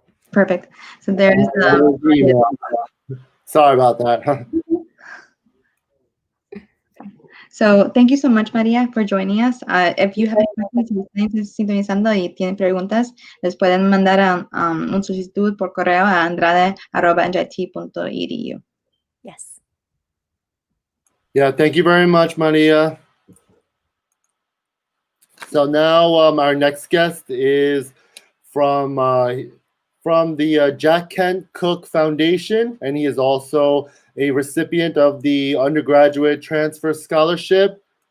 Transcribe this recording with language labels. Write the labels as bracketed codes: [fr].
[en] Perfect. So there's Sorry about that. So thank you so much, María, for joining us. If you have any questions, [es] si están sintonizando y tienen preguntas, les pueden mandar un solicitud por correo a andrade@njit.edu. [en] Yes. Yeah, thank you very much, Maria. So now our next guest is from the Jack Kent Cooke Foundation, and he is also a recipient of the undergraduate transfer scholarship.